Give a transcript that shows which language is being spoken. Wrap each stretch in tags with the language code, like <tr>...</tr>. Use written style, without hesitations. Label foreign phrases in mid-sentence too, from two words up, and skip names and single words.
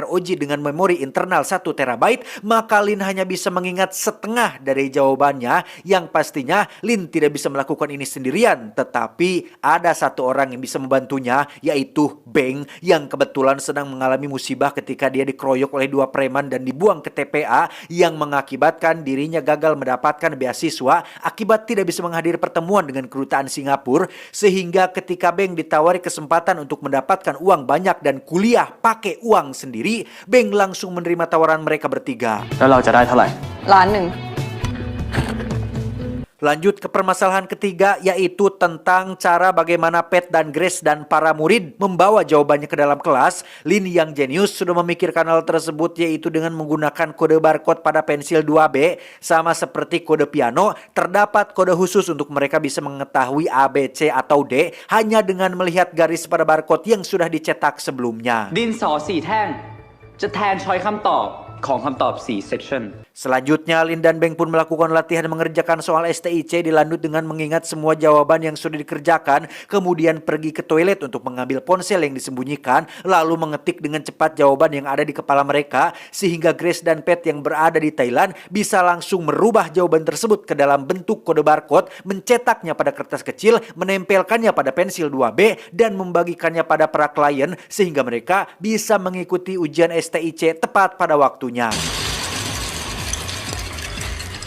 <id>ROG dengan memori internal 1 TB, maka Lin hanya bisa mengingat setengah dari jawabannya, yang pastinya Lin tidak bisa melakukan ini sendirian, tetapi ada satu orang yang bisa membantunya, yaitu Beng, yang kebetulan sedang mengalami musibah ketika dia dikeroyok oleh 2 preman dan dibuang ke TPA, yang mengakibatkan dirinya gagal mendapatkan beasiswa akibat tidak bisa menghadiri pertemuan dengan kedutaan Singapura. Sehingga ketika Beng ditawari kesempatan untuk mendapatkan uang banyak dan kuliah pakai uang sendiri, Beng langsung menerima tawaran mereka bertiga.</id> <th>แล้วเราจะได้เท่าไหร่ 1,000,000</th> <id>Lanjut ke permasalahan ketiga, yaitu tentang cara bagaimana Pat dan Grace dan para murid membawa jawabannya ke dalam kelas. Lin yang jenius sudah memikirkan hal tersebut, yaitu dengan menggunakan kode barcode pada pensil 2B. Sama seperti kode piano, terdapat kode khusus untuk mereka bisa mengetahui A, B, C, atau D hanya dengan melihat garis pada barcode yang sudah dicetak sebelumnya.</id> <th>ดินสอ4แท่งจะแทนช้อยคำตอบของคำตอบ4 section</th> <id>Selanjutnya, Lin dan Beng pun melakukan latihan mengerjakan soal STIC dilanjut dengan mengingat semua jawaban yang sudah dikerjakan, kemudian pergi ke toilet untuk mengambil ponsel yang disembunyikan, lalu mengetik dengan cepat jawaban yang ada di kepala mereka, sehingga Grace dan Pat yang berada di Thailand bisa langsung merubah jawaban tersebut ke dalam bentuk kode barcode, mencetaknya pada kertas kecil, menempelkannya pada pensil 2B, dan membagikannya pada para klien, sehingga mereka bisa mengikuti ujian STIC tepat pada waktunya.</id>